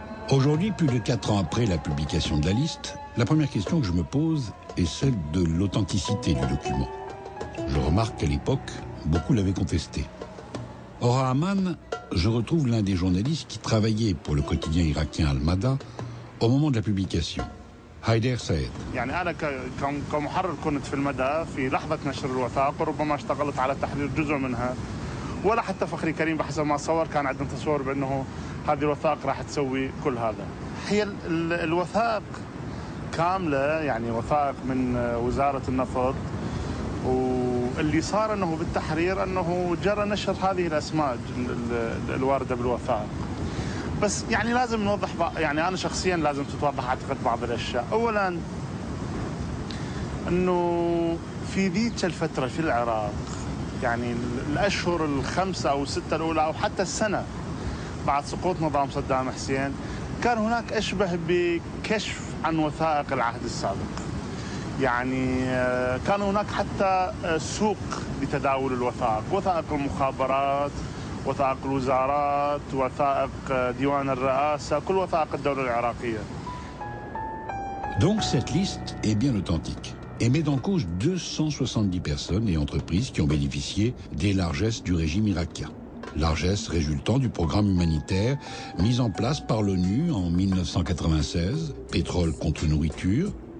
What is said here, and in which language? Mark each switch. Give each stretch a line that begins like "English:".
French: Aujourd'hui, plus de 4 ans après la publication de la liste, la première question que je me pose est celle de l'authenticité du document. Je remarque qu'à l'époque, beaucoup l'avaient contesté. Or, à Amman, je retrouve l'un des journalistes qui travaillait pour le quotidien irakien Al-Mada au moment de la publication. Haider Saed.
Arabic: أنا كمحرر كنت في المدى في لحظة نشر الوثائق وربما اشتغلت على تحرير جزء منها ولا حتى فخري كريم بحسب ما صور كان عندنا تصور بأنه هذه الوثائق راح تسوي كل هذا. هي الوثائق كاملة يعني وثائق من وزارة النفط واللي صار أنه بالتحرير أنه جرى نشر هذه الأسماء الواردة بالوثائق. بس يعني لازم نوضح يعني أنا شخصيا لازم تتوضح أعتقد بعض الأشياء. أولا أنه في ذيك الفترة في العراق يعني الأشهر ال5 أو 6 الأولى أو حتى السنة بعد سقوط نظام صدام حسين كان هناك أشبه بكشف عن وثائق العهد السابق. يعني كان هناك حتى سوق لتداول الوثائق، وثائق المخابرات، وثائق الوزارات، وثائق ديوان الرئاسة، كل وثائق الدولة العراقية.
French: Donc cette liste est bien authentique et met en cause 270 personnes et entreprises qui ont bénéficié des largesses du régime irakien. Largesses résultant du programme humanitaire mis en place par l'ONU en 1996, Pétrole contre nourriture,